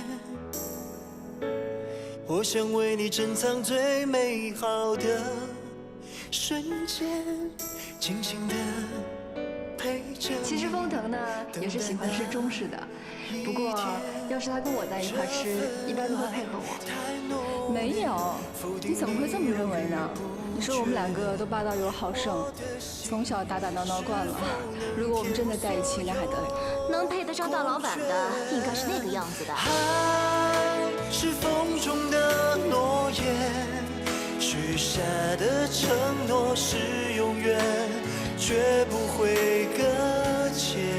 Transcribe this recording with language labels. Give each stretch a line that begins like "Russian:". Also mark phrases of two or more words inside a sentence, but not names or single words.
Chinese: 我想為你珍藏最美好的瞬間，靜靜的陪着你。其實風騰呢，也是喜歡吃中式的，不過要是他跟我在一塊吃，一般都會配合我。沒有，你怎麼會這麼認為呢？你說我們兩個都霸道又好勝，從小打打鬧鬧慣了，如果我們真的在一起，那還得了？能配得上大老闆的，應該是那個樣子的。愛是風中的諾言，許下的承諾是永遠，絕不會擱淺。